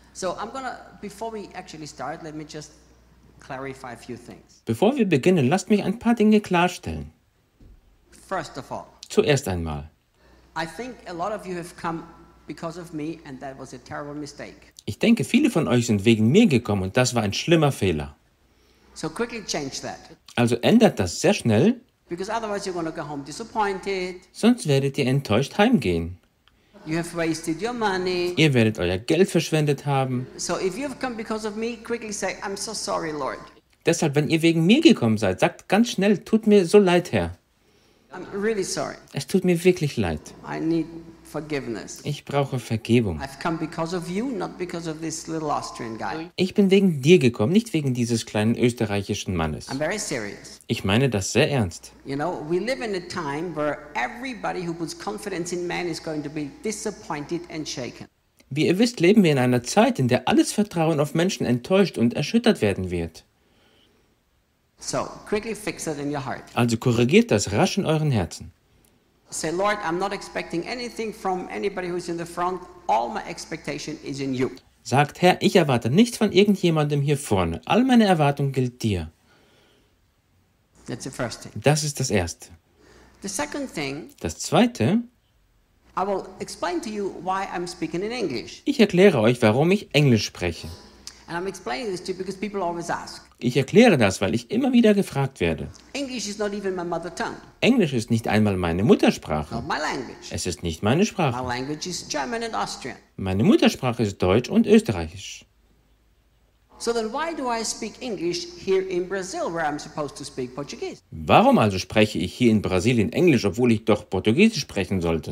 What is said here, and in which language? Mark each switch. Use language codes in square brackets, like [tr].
[en] So I'm gonna, before we actually start, let me just clarify a few things. [de] Bevor wir beginnen, lasst mich ein paar Dinge klarstellen. [en] First of all. [de] Zuerst einmal. [en] I think a lot of you have come because of me and that was a terrible mistake. [de] Ich denke, viele von euch sind wegen mir gekommen und das war ein schlimmer Fehler. [en] So quickly change that. [de] Also ändert das sehr schnell. [en] Because otherwise you're gonna go home disappointed. [de] Sonst werdet ihr enttäuscht heimgehen. [en] You have wasted your money. [de] Ihr werdet euer Geld verschwendet haben. [en] So if you've come because of me, quickly say, I'm so sorry, Lord. [de] Deshalb, wenn ihr wegen mir gekommen seid, sagt ganz schnell, tut mir so leid, Herr. [en] I'm really sorry. [de] Es tut mir wirklich leid. [en] I need forgiveness. [de] Ich brauche Vergebung. [en] I've come because of you, not because of this little Austrian guy. [de] Ich bin wegen dir gekommen, nicht wegen dieses kleinen österreichischen Mannes. [en] I'm very serious. [de] Ich meine das sehr ernst. [en] You know, we live in a time where everybody who puts confidence in man is going to be disappointed and shaken. [de] Wie ihr wisst, leben wir in einer Zeit, in der alles Vertrauen auf Menschen enttäuscht und erschüttert werden wird. [en] So, quickly fix it in your heart. [de] Also korrigiert das rasch in euren Herzen. [en] Say, Lord, I'm not expecting anything from anybody who's in the front. All my expectation is in you. [de] Sagt, Herr, ich erwarte nichts von irgendjemandem hier vorne. All meine Erwartung gilt dir. [en] That's the first thing. [de] Das ist das Erste. [en] The second thing. [de] Das Zweite. [en] I will explain to you why I'm speaking in English. [de] Ich erkläre euch, warum ich Englisch spreche. [en] And I'm explaining this to you because people always ask. [de] Ich erkläre das, weil ich immer wieder gefragt werde. [en] English is not even my mother tongue. [de] Englisch ist nicht einmal meine Muttersprache. [en] Not my language. [de] Es ist nicht meine Sprache. [en] My language is German and Austrian. [de] Meine Muttersprache ist Deutsch und Österreichisch. [en] So then why do I speak English here in Brazil where I'm supposed to speak Portuguese? [de] Warum also spreche ich hier in Brasilien Englisch, obwohl ich doch Portugiesisch sprechen sollte?